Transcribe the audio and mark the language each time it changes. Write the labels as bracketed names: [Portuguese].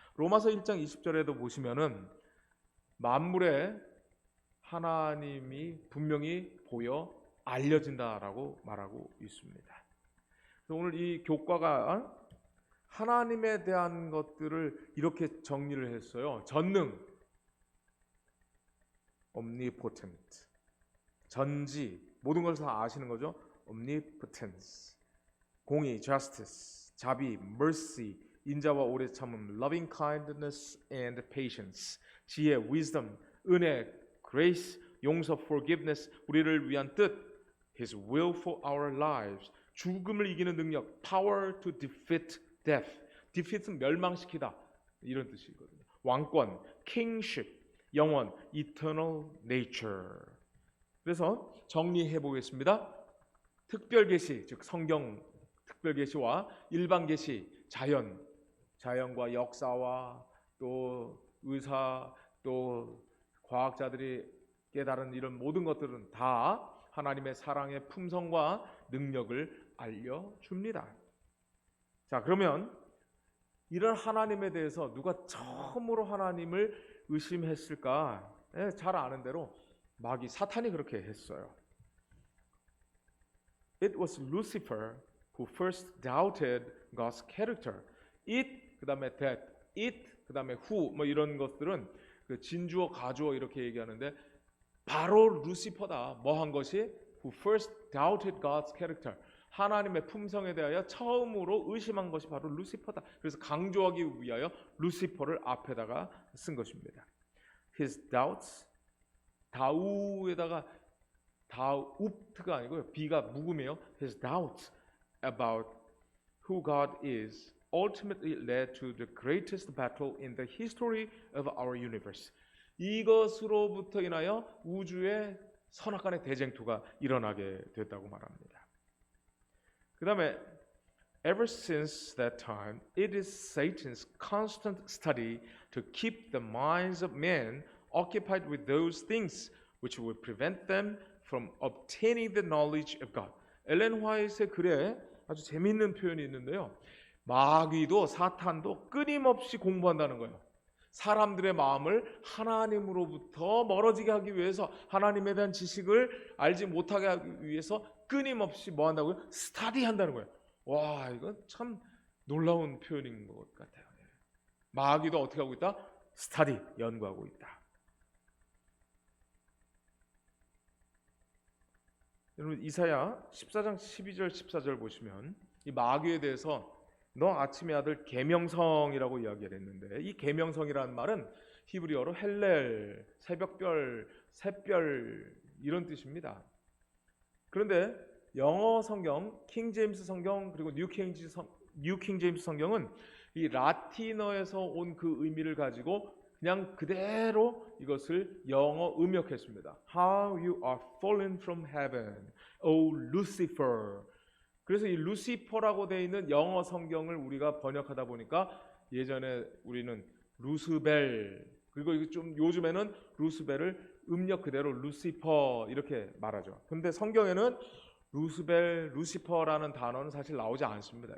[Korean] 로마서 1장 20절에도 보시면은 만물에 하나님이 분명히 보여 알려진다라고 말하고 있습니다. 그래서 오늘 이 교과가 하나님에 대한 것들을 이렇게 정리를 했어요. 전능, omnipotent, 전지, 모든 것을 다 아시는 거죠. omnipotence, 공의, justice, 자비, mercy, 인자와 오래 참음, [English] loving kindness and patience, [Korean] 지혜, wisdom, 은혜, grace, 용서, forgiveness, 우리를 위한 뜻, [English] his will for our lives, [Korean] 죽음을 이기는 능력, [English] power to defeat death, [Korean] defeat은 멸망시키다, 이런 뜻이거든요. 왕권, kingship, 영원, [English] eternal nature. [Korean] 그래서 정리해 보겠습니다. 특별 계시, 즉 성경 특별 계시와 일반 계시, 자연과 역사와 또 의사, 또 과학자들이 깨달은 이런 모든 것들은 다 하나님의 사랑의 품성과 능력을 알려줍니다. 자, 그러면 이런 하나님에 대해서 누가 처음으로 하나님을 의심했을까? 잘 아는 대로 마귀, 사탄이 그렇게 했어요. [English] It was Lucifer who first doubted God's character. [Korean] It, 그 다음에 that, it, 그 다음에 who, 뭐 이런 것들은 그 진주어, 가주어 이렇게 얘기하는데 바로 루시퍼다. 뭐 한 것이? [English] Who first doubted God's character. [Korean] 하나님의 품성에 대하여 처음으로 의심한 것이 바로 루시퍼다. 그래서 강조하기 위하여 루시퍼를 앞에다가 쓴 것입니다. [English] His doubts, [Korean] 다우에다가 다웁트가 아니고요. B가 묵음이에요. [English] His doubts about who God is ultimately led to the greatest battle in the history of our universe. [Korean] 이것으로부터 인하여 우주의 선악간의 대쟁투가 일어나게 됐다고 말합니다. 그 다음에 [English] ever since that time, it is Satan's constant study to keep the minds of men occupied with those things which will prevent them from obtaining the knowledge of God. [Korean] 엘렌 화이트의 글에 아주 재미있는 표현이 있는데요. 마귀도 사탄도 끊임없이 공부한다는 거예요. 사람들의 마음을 하나님으로부터 멀어지게 하기 위해서, 하나님에 대한 지식을 알지 못하게 하기 위해서 끊임없이 뭐 한다고요? 스터디한다는 거예요. 와, 이건 참 놀라운 표현인 것 같아요. 마귀도 어떻게 하고 있다? 스터디, 연구하고 있다. 여러분, 이사야 14장 12절 14절 보시면 이 마귀에 대해서 너 아침의 아들 계명성이라고 이야기를 했는데, 이 계명성이라는 말은 히브리어로 헬렐, 새벽별, 샛별 이런 뜻입니다. 그런데 영어 성경, 킹제임스 성경 그리고 뉴킹제임스 성경은 이 라틴어에서 온 그 의미를 가지고 그냥 그대로 이것을 영어 음역했습니다. [English] How you are fallen from heaven, O Lucifer. [Korean] 그래서 이 루시퍼라고 되어 있는 영어 성경을 우리가 번역하다 보니까 예전에 우리는 루스벨, 그리고 좀 요즘에는 루스벨을 음력 그대로 루시퍼 이렇게 말하죠. 근데 성경에는 루스벨, 루시퍼라는 단어는 사실 나오지 않습니다.